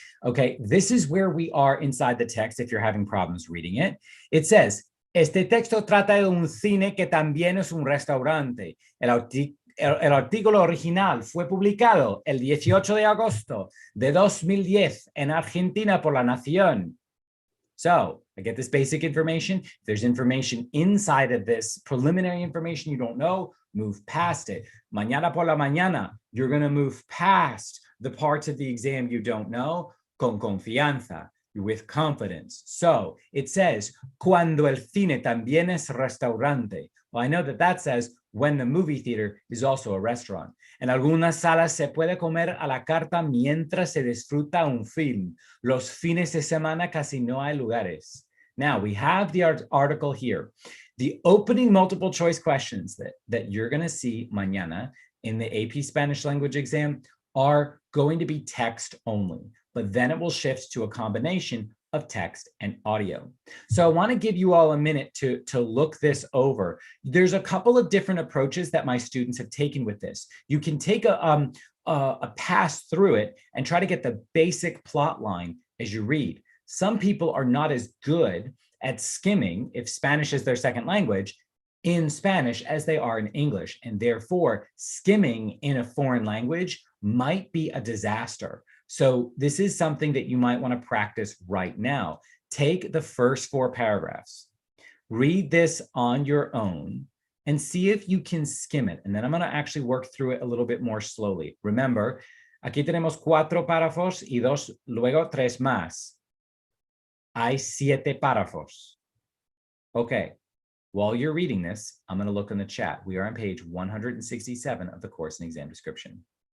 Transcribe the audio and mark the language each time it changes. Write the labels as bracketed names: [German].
[English] Okay, this is where we are inside the text if you're having problems reading it. It says, [Spanish] este texto trata de un cine que también es un restaurante. El artículo original fue publicado el 18 de agosto de 2010 en Argentina por La Nación. [English] So I get this basic information. If there's information inside of this preliminary information you don't know, move past it. [Spanish] Mañana por la mañana, [English] you're going to move past the parts of the exam you don't know. [Spanish] Con confianza, [English] with confidence. So it says, [Spanish] cuando el cine también es restaurante. [English] Well, I know that says when the movie theater is also a restaurant. [Spanish] En algunas salas se puede comer a la carta mientras se disfruta un film. Los fines de semana casi no hay lugares. [English] Now we have the article here. The opening multiple choice questions that you're going to see mañana in the AP Spanish language exam are going to be text only, but then it will shift to a combination of text and audio. So I want to give you all a minute to look this over. There's a couple of different approaches that my students have taken with this. You can take a pass through it and try to get the basic plot line as you read. Some people are not as good at skimming, if Spanish is their second language, in Spanish as they are in English, and therefore skimming in a foreign language might be a disaster. So this is something that you might want to practice right now. Take the first 4 paragraphs, read this on your own, and see if you can skim it. And then I'm going to actually work through it a little bit more slowly. Remember, [Spanish] aquí tenemos 4 párrafos y luego 3 más. Hay 7 párrafos. Okay. [English] While you're reading this, I'm going to look in the chat. We are on page 167 of the course and exam description.